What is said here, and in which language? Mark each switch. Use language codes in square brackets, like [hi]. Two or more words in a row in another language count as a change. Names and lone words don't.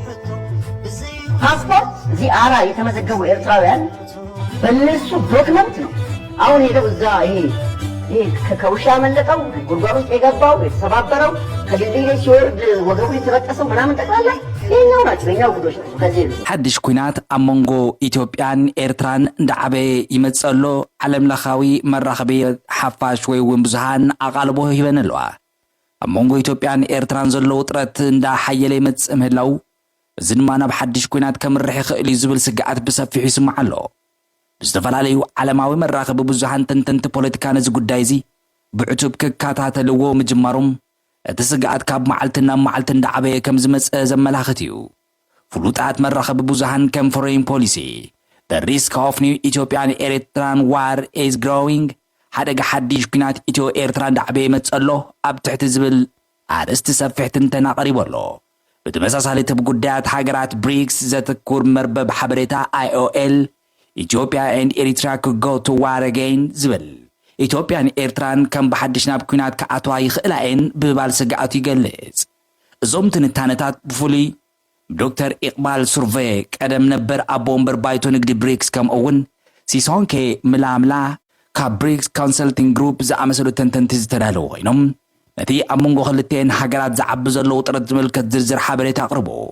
[am] ፓስፖርት እዚህ አራ የተመዘገቡ ኤርትራውያን በእነሱ ዶክመንት ነው አሁን ሄደው እዛ ይሄ ከውሻ መለጠው ጉድጓድ ውስጥ የገባው የተሰባበረው ከድልድይ ላይ ሲወርድ ወገቡ የተበጠሰው ምናምን ጠቅላላ ይሄኛው ናቸው የኛው ጉዶች ናቸው። ከዚህ [ti] ሓድሽ ኩናት ኣብ መንጎ ኢትዮጵያን ኤርትራን እንዳዓበየ ይመጽእ ኣሎ ዓለም ለኻዊ መራኸቢ ሓፋሽ ወይ እውን ብዙሃን ኣቓልቦ ሂበን ኣለዋ። ኣብ መንጎ ኢትዮጵያን ኤርትራን ዘሎ ውጥረት እንዳሓየለ ይመጽእ ምህላው እዚ ድማ ናብ ሓድሽ ኩናት ከምርሕ ይኽእል እዩ ዝብል ስግኣት ብሰፊሑ ይስማዕ ኣሎ። ብዝተፈላለዩ ዓለማዊ መራኸቢ ብዙሃን ተንተንቲ ፖለቲካ ነዚ ጉዳይ እዚ ብዕቱብ ክከታተልዎ ምጅማሮም እቲ ስግኣት ካብ መዓልቲ ናብ መዓልቲ እንዳዓበየ ከም ዝመጽእ ዘመላኽት እዩ። ፍሉጣት መራኸቢ ብዙሃን ከም ፎሬን ፖሊሲ The [en] risk of new Ethiopian Eritrean war is growing [ti] ሓደጋ ሓድሽ ኩናት ኢትዮ ኤርትራ እንዳዓበየ ይመጽእ ኣሎ ኣብ ትሕቲ ዝብል ኣርእስቲ ሰፊሕ ትንተና ቀሪቡ ኣሎ። ብተመሳሳሊ እቲ ብጉዳያት ሃገራት ብሪክስ ዘተኩር መርበብ ሓበሬታ [en] IOL Ethiopia and Eritrea could go to war again [ti] ዝብል ኢትዮጵያን ኤርትራን ከም ብሓድሽ ናብ ኩናት ከኣትዋ ይኽእላ እየን ብባል ስግኣቱ ይገልጽ። እዞም ትንታነታት ብፍሉይ ዶክተር ኢቕባል ሱርቬ ቀደም ነበር ኣቦ እምበር ባይቶ ንግዲ ብሪክስ ከምኡ እውን ሲሶንኬ ምላምላ ካብ ብሪክስ ኮንሰልቲንግ ግሩፕ ዝኣመሰሉ ተንተንቲ ዝተዳለዉ ኮይኖም ነቲ ኣብ መንጎ ክልተን ሃገራት ዝዓቢ ዘሎ ውጥረት ዝምልከት ዝርዝር ሓበሬታ ኣቕርቦ።